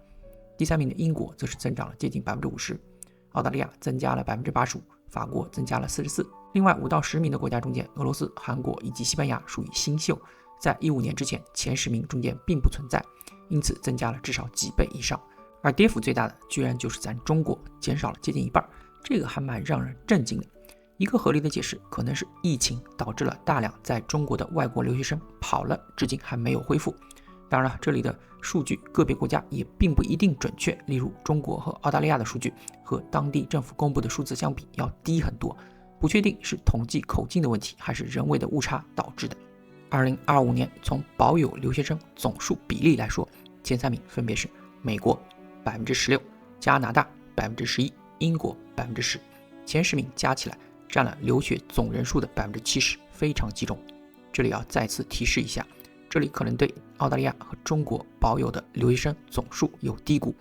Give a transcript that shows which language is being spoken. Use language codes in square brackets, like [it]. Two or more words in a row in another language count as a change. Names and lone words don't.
[zh] 第3名的英國則是增長了接近 50%， 澳大利亞增加了 85%， 法國增加了 44%。另外5到10名的国家中间，俄羅斯、韓國以及西班牙屬於新秀，在15年之前前10名中間並不存在，因此增加了至少幾倍以上。而跌幅最大的居然就是咱中国，減少了接近一半，這個還蠻讓人震驚的。一個合理的解釋可能是疫情導致了大量在中國的外國留學生跑了，至今還沒有恢復。當然了，這裡的數據個別國家也並不一定準確，例如中國和澳大利亞的數據和當地政府公布的數字相比要低很多，不確定是統計口徑的問題還是人為的誤差導致的。2025年从保有留學生總數比例來說，前3名分別是美國 16%， 加拿大 11%， 英國 10%， 前10名加起來占了留學總人數的 70%， 非常集中。這裡要再次提示一下， 這裡可能對澳大利亞和中國保有的留学生總數有低估。